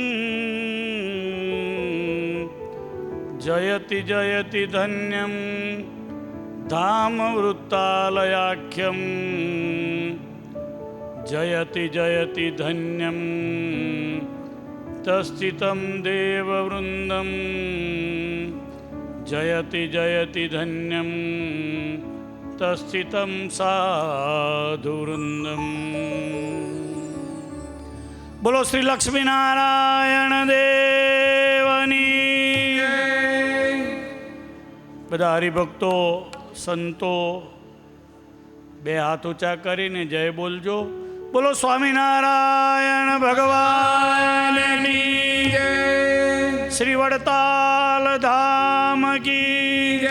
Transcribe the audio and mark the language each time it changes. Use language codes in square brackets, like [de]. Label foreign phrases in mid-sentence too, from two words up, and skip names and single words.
[sa] जयति जयति धन्यं धामवृत्तालयाख्यं जयति जयति धन्यं तस्थितं देववृन्दं जयति जयति धन्यं तस्थितं साधुवृन्दम्। [gu] બોલો શ્રી લક્ષ્મીનારાયણ દેવની બધા હરિભક્તો સંતો બે હાથ ઊંચા કરીને જય બોલજો. બોલો સ્વામિનારાયણ ભગવાનની જય. શ્રી વડતાલ ધામ કી જય.